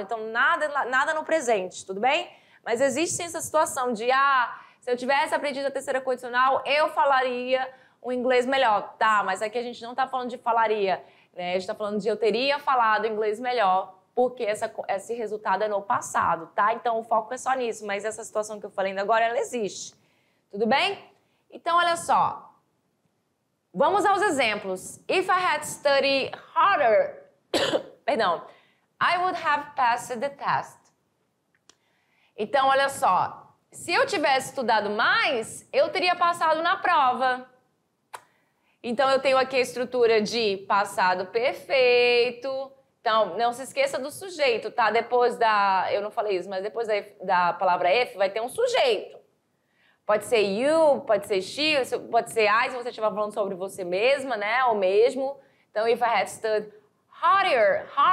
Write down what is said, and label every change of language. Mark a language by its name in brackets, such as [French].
[Portuguese] Então, nada no presente, tudo bem? Mas existe sim essa situação de, se eu tivesse aprendido a terceira condicional, eu falaria um inglês melhor. Tá, mas aqui a gente não está falando de falaria, né? A gente está falando de eu teria falado inglês melhor, porque esse resultado é no passado, tá? Então, o foco é só nisso, mas essa situação que eu falei ainda agora, ela existe. Tudo bem? Então, olha só. Vamos aos exemplos. [English] If I had studied harder, [Portuguese] perdão, [English] I would have passed the test. [Portuguese] Então, olha só. Se eu tivesse estudado mais, eu teria passado na prova. Então, eu tenho aqui a estrutura de passado perfeito. Então, não se esqueça do sujeito, tá? Depois eu não falei isso, mas depois da palavra if, vai ter um sujeito. Pode ser you, pode ser she, pode ser I, se você estiver falando sobre você mesma, né? Ou mesmo. Então, [English] if I had studied harder.